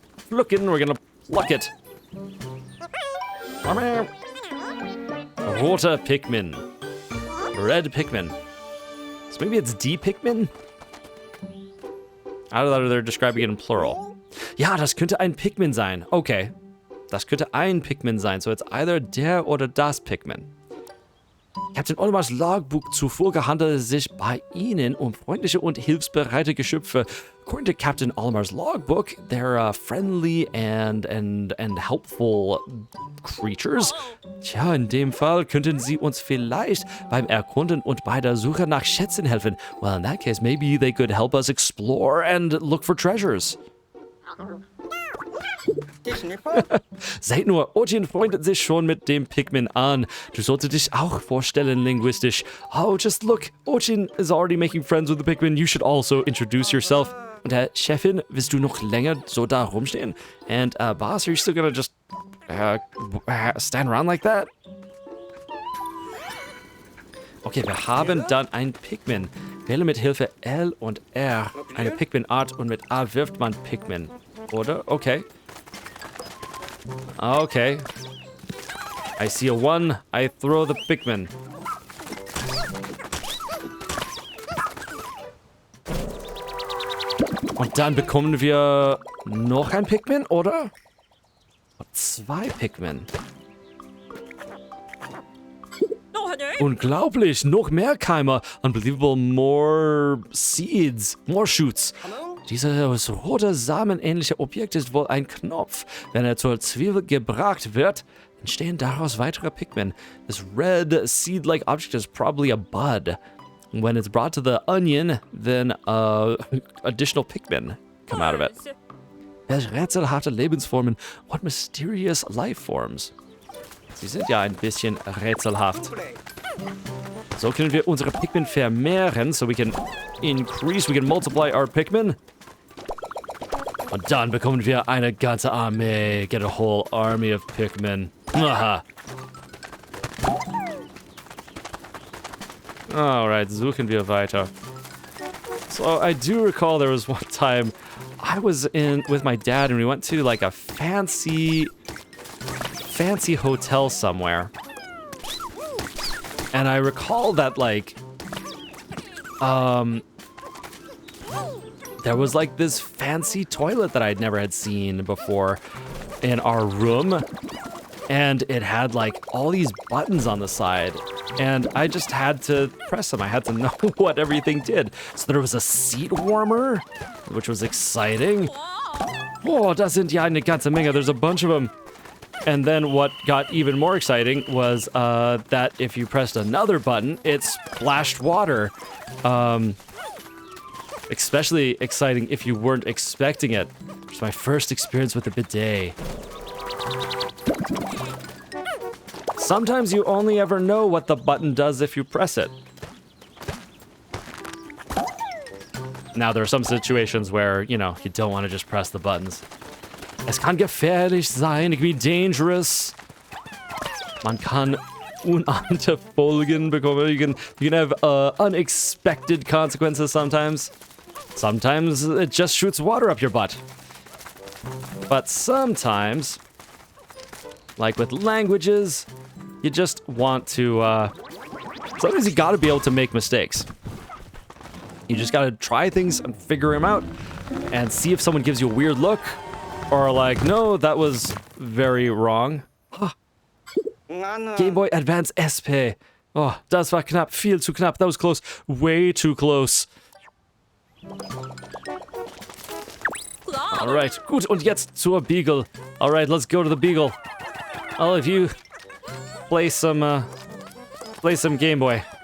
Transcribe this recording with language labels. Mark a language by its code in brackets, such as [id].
[en] Looking, we're gonna pluck it. [de] Roter Pikmin. [en] Red Pikmin. So maybe it's D Pikmin? I thought they're describing it in plural. [de] Ja, das könnte ein Pikmin sein. Okay. Das könnte ein Pikmin sein. [en] So it's either der oder das Pikmin. [de] Captain Olimars Logbuch zuvor handelte es sich bei ihnen um freundliche und hilfsbereite Geschöpfe. [en] According to Captain Olimar's logbook, they're friendly and helpful creatures. [de] Tja, in dem Fall könnten sie uns vielleicht beim Erkunden und bei der Suche nach Schätzen helfen. [en] Well, in that case, maybe they could help us explore and look for treasures. [de] Seht nur, Ojin freundet sich schon mit dem Pikmin an. Du solltest dich auch vorstellen, Linguistish. [en] Oh, just look, Ojin is already making friends with the Pikmin. You should also introduce yourself. [de] Und Chefin, willst du noch länger so da rumstehen? [en] And boss, are you still gonna just stand around like that? [de] Okay, wir haben dann ein Pikmin. Wähle mit Hilfe L und R eine Pikmin-Art und mit A wirft man Pikmin. Oder? [en] Okay. Okay. I see a 1. I throw the Pikmin. [de] Und dann bekommen wir noch ein Pikmin, oder? 2 Pikmin. Unglaublich, noch mehr Keime. [en] Unbelievable, more seeds, more shoots. [de] Dieses rote samenähnliche Objekt ist wohl ein Knopf. Wenn er zur Zwiebel gebracht wird, entstehen daraus weitere Pikmin. [en] This red seed-like object is probably a bud. When it's brought to the onion, then additional Pikmin come out of it. [de] Welch rätselhafte Lebensformen. [en] What mysterious life forms. [de] Sie sind ja ein bisschen rätselhaft. So können wir unsere Pikmin vermehren, [en] so we can multiply our Pikmin. [de] Und dann bekommen wir eine ganze Armee. [en] Get a whole army of Pikmin. [de] Aha. Alright, suchen wir weiter. [en] So I do recall there was one time I was with my dad and we went to like a fancy hotel somewhere. And I recall that like there was like this fancy toilet that I'd never had seen before in our room. And it had like all these buttons on the side. And I just had to press them. I had to know what everything did. So there was a seat warmer, which was exciting. [de] Oh, das sind ja eine ganze Menge. [en] There's a bunch of them. And then what got even more exciting was that if you pressed another button, it splashed water. Especially exciting if you weren't expecting it. It was my first experience with a bidet. Sometimes you only ever know what the button does if you press it. Now, there are some situations where, you know, you don't want to just press the buttons. [de] Es kann gefährlich sein, [en] it can be dangerous. [de] Man kann unahnte Folgen bekommen. [en] You can have unexpected consequences sometimes. Sometimes it just shoots water up your butt. But sometimes, like with languages, you just want to Sometimes you gotta be able to make mistakes. You just gotta try things and figure them out and see if someone gives you a weird look or like, no, that was very wrong. Game Boy Advance SP. [de] Oh, das war knapp, viel zu knapp. [en] That was close, way too close. [de] Alright, gut, und jetzt zur Beagle. [en] Alright, let's go to the Beagle. All of you, play some Game Boy.